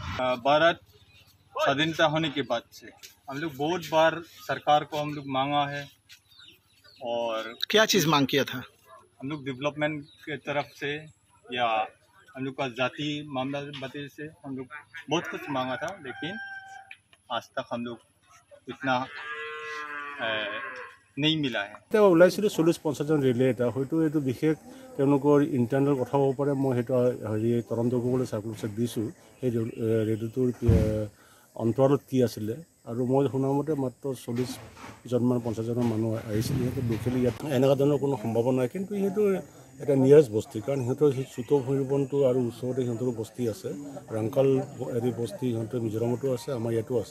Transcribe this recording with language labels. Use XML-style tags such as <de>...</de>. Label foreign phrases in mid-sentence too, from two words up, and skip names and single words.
<hi>भारत स्वाधीनता होने के बाद से हम लोग बहुत बार सरकार को हम लोग मांगा है, और क्या चीज़ मांग किया था? हम लोग डेवलपमेंट के तरफ से या हम लोग का जाति मामला वजह से हम लोग बहुत कुछ मांगा था, लेकिन आज तक हम लोग इतना नहीं मिला है।</hi> <as>ওলাইছিলোঁ 40-50জন ৰিলেট, হয়তো এইটো বিশেষ তেওঁলোকৰ ইণ্টাৰনেল কথা হ'ব পাৰে। মই সেইটো তদন্ত কৰিবলৈ চাৰ্কুলাৰ দিছোঁ সেই ৰেডিঅ'টোৰ অন্তৰালত কি আছিলে, আৰু মই শুনামতে মাত্ৰ 40জনমান 50জনৰ মানুহ আহিছিলে। সিহঁতে লোকেলি ইয়াত এনেকুৱা ধৰণৰ কোনো সম্ভাৱনা নাই, কিন্তু সিহঁতৰ এটা নিয়াৰেষ্ট বস্তি, কাৰণ সিহঁতৰ সেই চুটো ভৈৰৱনটো আৰু ওচৰতে সিহঁতৰ বস্তি আছে, ৰাংকাল হেৰি বস্তি সিহঁতৰ মিজোৰামতো আছে, আমাৰ ইয়াতো আছে।</as>